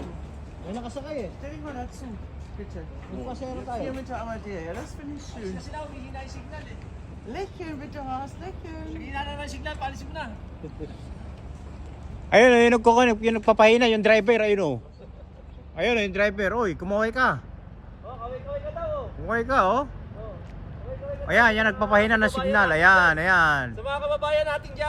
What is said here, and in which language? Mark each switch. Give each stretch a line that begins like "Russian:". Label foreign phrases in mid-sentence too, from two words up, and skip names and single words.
Filipino: May nakasakay eh.
German: Stell dich mal dazu, bitte.
Filipino: Magpasero tayo.
German: Hier mit der Amadea, ja, das finde ich schön. Lächeln bitte, Horst, lächeln.
Filipino: Ayun, yung nagpapahina, yung driver, ayun o. Ayun, yung driver. Oy, kumaway ka. Kumaway ka, oh. Ayan, yan nagpapahina ng signal. Ayan, ayan. Sa mga kababayan natin dyan.